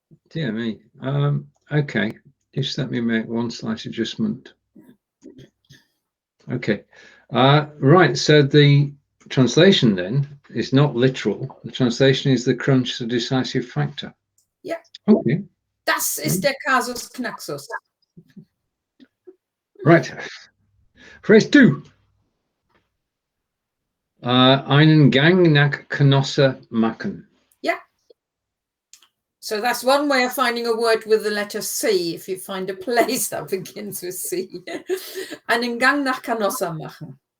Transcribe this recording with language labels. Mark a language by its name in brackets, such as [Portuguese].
[English] Dear me. Okay, just let me make one slight adjustment. Okay, right. So the translation then is not literal. The translation is the crunch, the decisive factor. [German] Ja. [English] Okay. [German] Das ist der Casus Knacksus. [English] Right. Phrase 2. [German] Einen Gang nach Canossa, machen. [English] Yeah. So that's one way of finding a word with the letter C, if you find a place that begins with C. [German] Einen Gang nach Canossa machen.